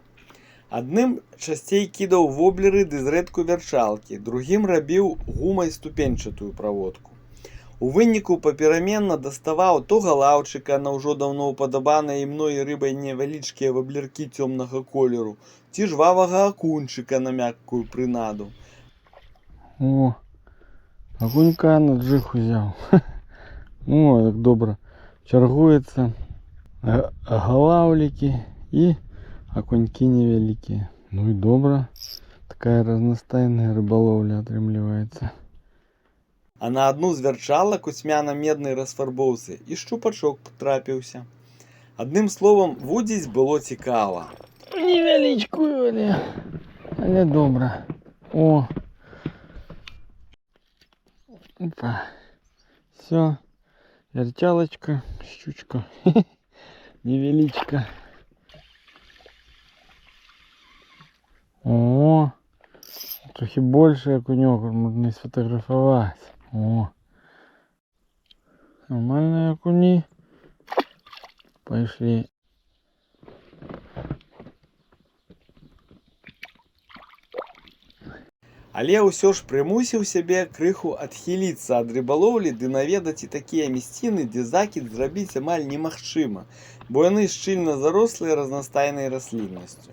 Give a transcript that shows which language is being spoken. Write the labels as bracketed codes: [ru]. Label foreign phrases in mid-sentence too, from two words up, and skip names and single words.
[be] Адным часцей кідаў воблеры ды зрэдку вярчалкі, другім рабіў гумай ступеньчатую праводку. У выніку папераменна даставаў то галаўчыка на ўжо даўно ўпадабаныя і мной рыбай невялічкія ваблеркі цёмнага колеру, ці жвавага акунчыка на мяккую прынаду. [uk] О, агунька на джиг узяв. Ну, як добре. Чаргуються галавліки і окуньки невеликі. [be] Ну і добре. Така разнастайная рыбаловля атрымліваецца. А на адну з вярчалак у цьмяна-меднай расфарбоўцы і шчупачок трапіўся. Адным словам, вудзіць было цікава. Невялічкую, [uk] але добре. О! Опа. Все. Вертялочка, щучка. Невеличка. [ru] О, трохи больше окунёк, можно и сфотографовать. О, нормальные окуни. Пошли. [be] Але ўсё ж прымусіў сябе крыху адхіліцца ад рыбалоўлі ды наведаць і такія мясціны, дзе закід зрабіць амаль немагчыма, бо яны шчыльна зарослыя разнастайнай расліннасцю.